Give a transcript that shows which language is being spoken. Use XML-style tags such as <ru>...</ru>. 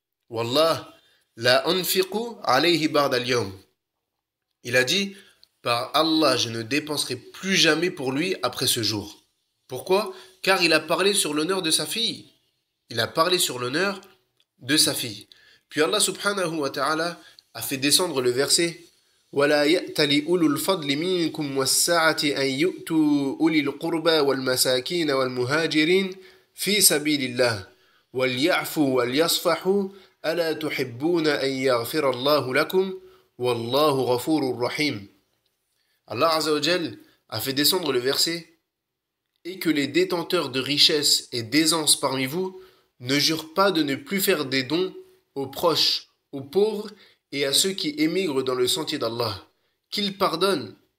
<ar>Wallah la anfiqu alayhi ba'da al-yawm.</ar> <fr>Il a dit par Allah, je ne dépenserai plus jamais pour lui après ce jour. Pourquoi? Car il a parlé sur l'honneur de sa fille. Il a parlé sur l'honneur de sa fille. Puis Allah subhanahu wa ta'ala a fait descendre le verset</fr> <ar>وَلَا يَأْتَلِ أُولُو الْفَضْلِ مِنْكُمْ وَالسَّعَةِ أَنْ يُؤْتُوا أُولِي الْقُرْبَى وَالْمَسَاكِينَ وَالْمُهَاجِرِينَ فِي سَبِيلِ اللَّهِ وَلْيَعْفُوا وَلْيَصْفَحُوا ألا تحبون أن يغفر الله لكم والله غفور رحيم.</ar> <fr>Allah Azza wa Jal a fait descendre le verset et que les détenteurs de richesses et d'aisance parmi vous ne jurent pas de ne plus faire des dons aux proches, aux pauvres et à ceux qui émigrent dans le sentier d'Allah, qu'ils pardonnent.</fr>